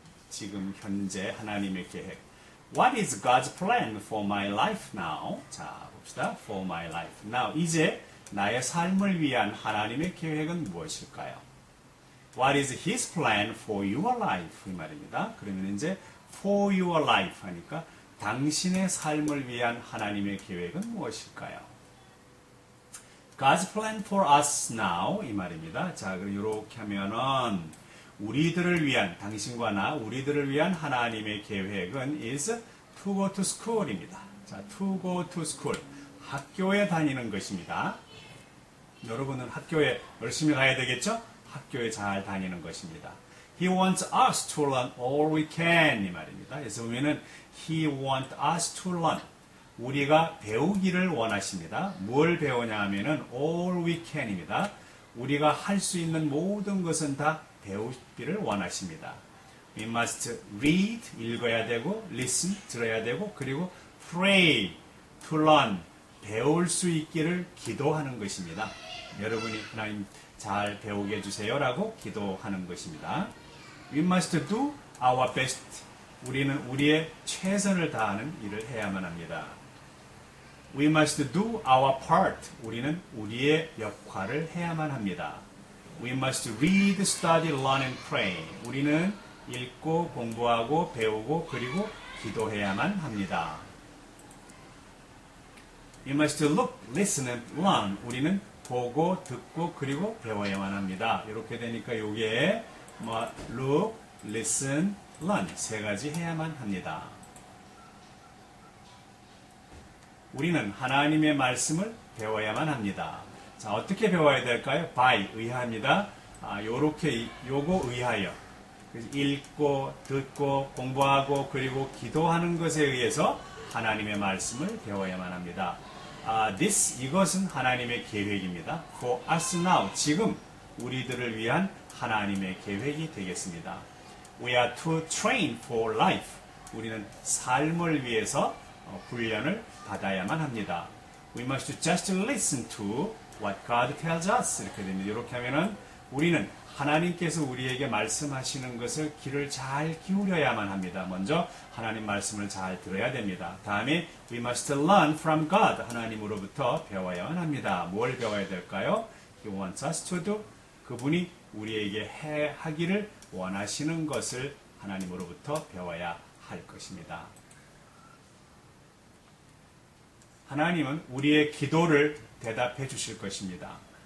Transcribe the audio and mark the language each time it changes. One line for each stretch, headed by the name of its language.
Korean: 지금 현재 하나님의 계획.
English: What is God's plan for my life now?
Korean: 자, 봅시다.
English: For my life.
Korean: Now, 이제 나의 삶을 위한 하나님의 계획은 무엇일까요?
English: What is His plan for your life?
Korean: 이 말입니다. 그러면 이제
English: for your life
Korean: 하니까 당신의 삶을 위한 하나님의 계획은 무엇일까요?
English: God's plan for us now
Korean: 이 말입니다. 자, 그럼 이렇게 하면은 우리들을 위한 당신과 나 우리들을 위한 하나님의 계획은
English: is to go to school
Korean: 입니다. 자,
English: to go to school
Korean: 학교에 다니는 것입니다. 여러분은 학교에 열심히 가야 되겠죠? 학교에 잘 다니는 것입니다.
English: He wants us to learn all we can
Korean: 이 말입니다. 그래서 보면은
English: He wants us to learn
Korean: 우리가 배우기를 원하십니다. 뭘 배우냐 하면은
English: all we can
Korean: 입니다. 우리가 할 수 있는 모든 것은 다 배우기를 원하십니다.
English: We must read
Korean: 읽어야 되고
English: listen
Korean: 들어야 되고 그리고
English: pray to learn
Korean: 배울 수 있기를 기도하는 것입니다. 여러분이 하나님 잘 배우게 해주세요라고 기도하는 것입니다.
English: We must do our best.
Korean: 우리는 우리의 최선을 다하는 일을 해야만 합니다.
English: We must do our part.
Korean: 우리는 우리의 역할을 해야만 합니다.
English: We must read, study, learn and pray.
Korean: 우리는 읽고 공부하고 배우고 그리고 기도해야만 합니다.
English: You must look, listen and learn.
Korean: 우리는 보고 듣고 그리고 배워야만 합니다. 이렇게 되니까 이게 look, listen, learn 세 가지 해야만 합니다. 우리는 하나님의 말씀을 배워야만 합니다. 자, 어떻게 배워야 될까요? by, 의하입니다. 요거 의하여. 읽고, 듣고, 공부하고, 그리고 기도하는 것에 의해서 하나님의 말씀을 배워야만 합니다. 이것은 하나님의 계획입니다.
English: For us now,
Korean: 지금 우리들을 위한 하나님의 계획이 되겠습니다.
English: We are to train for life.
Korean: 우리는 삶을 위해서 훈련을 받아야만 합니다.
English: We must just listen to what God tells us.
Korean: 이렇게 됩니다. 이렇게 하면은 우리는 하나님께서 우리에게 말씀하시는 것을 귀를 잘 기울여야만 합니다. 먼저 하나님 말씀을 잘 들어야 됩니다.
English: 다음에 we must learn from God.
Korean: 하나님으로부터 배워야만 합니다. 뭘 배워야 될까요?
English: He wants us to do.
Korean: 그분이 우리에게 하기를 원하시는 것을 하나님으로부터 배워야 할 것입니다. 하나님은 우리의 기도를 대답해 주실 것입니다.